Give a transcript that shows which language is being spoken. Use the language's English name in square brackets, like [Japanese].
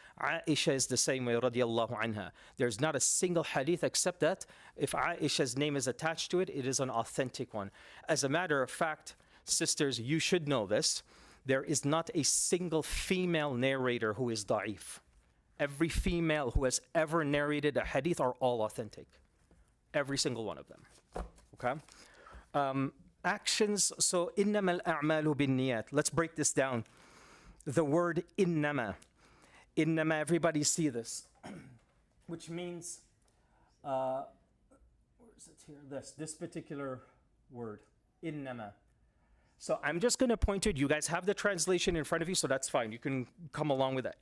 [English] Aisha is the same way, radiallahu anha. There's not a single hadith except that if Aisha's name is attached to it, it is an authentic one. As a matter of fact, sisters, you should know this. There is not a single female narrator who is da'if. Every female who has ever narrated a hadith are all authentic. Every single one of them. Okay? Actions, so [Arabic] إِنَّمَا الْأَعْمَالُ بِالنِّيَّاتِ. [English] Let's break this down. The word إِنَّمَا. إِنَّمَا, everybody see this. Which means, where is it here? This particular word. إِنَّمَا. So I'm just going to point to it. You guys have the translation in front of you, so that's fine. You can come along with that.